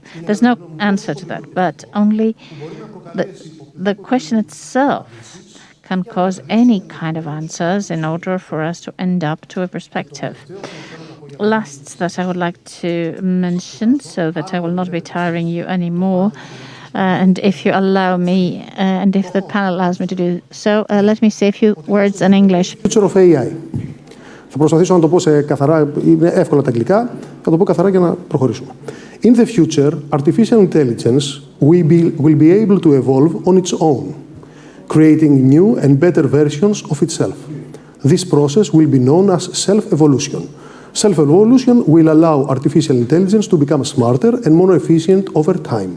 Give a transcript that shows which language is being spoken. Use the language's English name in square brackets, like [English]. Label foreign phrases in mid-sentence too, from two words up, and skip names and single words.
[English] There's no answer to that, but only the question itself can cause any kind of answers in order for us to end up to a perspective. Last that I would like to mention, so that I will not be tiring you anymore, and if you allow me, and if the panel allows me to do so, let me say a few words in English. Future of AI. [Greek] Θα προσπαθήσω να το πω σε καθαρά, είναι εύκολα τα αγγλικά, θα το πω καθαρά για να προχωρήσουμε. [English] In the future, artificial intelligence will be able to evolve on its own, creating new and better versions of itself. This process will be known as self-evolution. Self-evolution will allow artificial intelligence to become smarter and more efficient over time.